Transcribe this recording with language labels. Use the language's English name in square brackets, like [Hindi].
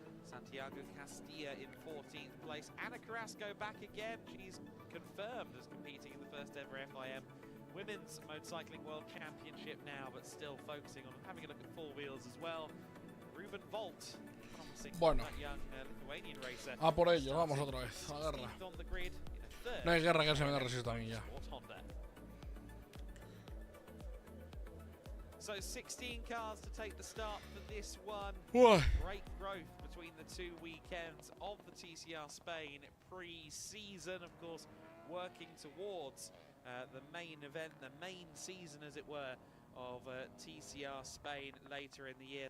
[English] Santiago Castilla in 14th place. Ana Carrasco back again. She's confirmed as competing in the first ever FIM Women's Motorcycling World Championship now, but still focusing on having a look at four wheels as well. Ruben Volt, promising that young Lithuanian racer. [Spanish] A por ello, vamos otra vez. A guerra. No hay guerra que se me resista a mí ya. [English] So 16 cars to take the start for this one. Great growth between the two weekends of the TCR Spain pre-season, of course, working towards the main event, the main season, as it were, of TCR Spain later in the year.